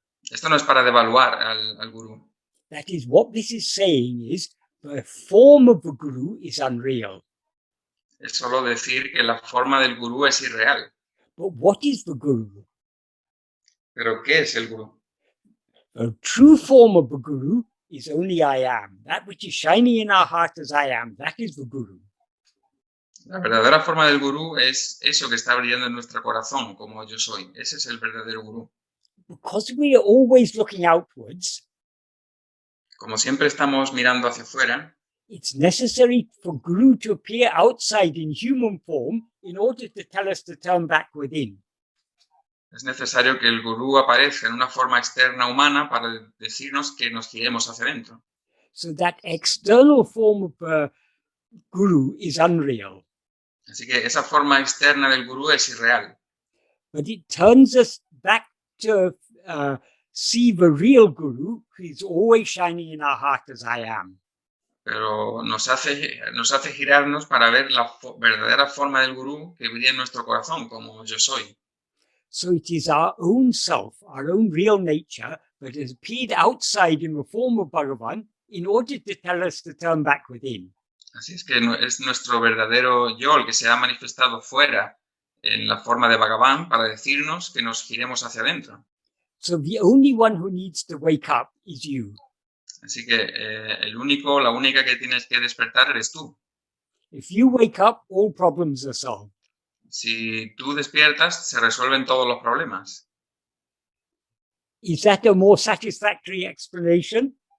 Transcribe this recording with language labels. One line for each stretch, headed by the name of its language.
Spanish: Esto no es para devaluar al gurú.
English: That is, what this is saying is the form of the guru is unreal.
Spanish: Es solo decir que la forma del gurú es irreal.
English: But what is the guru?
Spanish: ¿Pero qué es el gurú?
English: The true form of the guru is only I am. That which is shining in our heart as I am, that is the guru.
Spanish: La verdadera forma del gurú es eso que está brillando en nuestro corazón, como yo soy. Ese es el verdadero gurú.
English: Because we are always looking outwards,
Spanish: Como siempre estamos mirando hacia afuera,
English: it's necessary for guru to appear outside in human form in order to tell us to turn back within.
Spanish: es necesario que el gurú aparezca en una forma externa humana para decirnos que nos giremos hacia adentro.
English: So that external form of guru is unreal.
Spanish: Así que esa forma externa del gurú es irreal.
English: But it turns us back to see the real guru who is always shining in our heart as I am.
Spanish: Pero nos hace girarnos para ver la verdadera forma del gurú que brilla en nuestro corazón, como yo soy.
English: So it is our own self, our own real nature, that has appeared outside in the form of Bhagavan in order to tell us to turn back within.
Spanish: Así es que es nuestro verdadero yo el que se ha manifestado fuera en la forma de Bhagavan para decirnos que nos giremos hacia adentro.
English: So the only one who needs to wake up is you.
Spanish: Así que la única que tienes que despertar eres tú.
English: If you wake up, all problems are solved.
Spanish: Si tú despiertas, se resuelven todos los problemas.
English: Is that a more satisfactory explanation?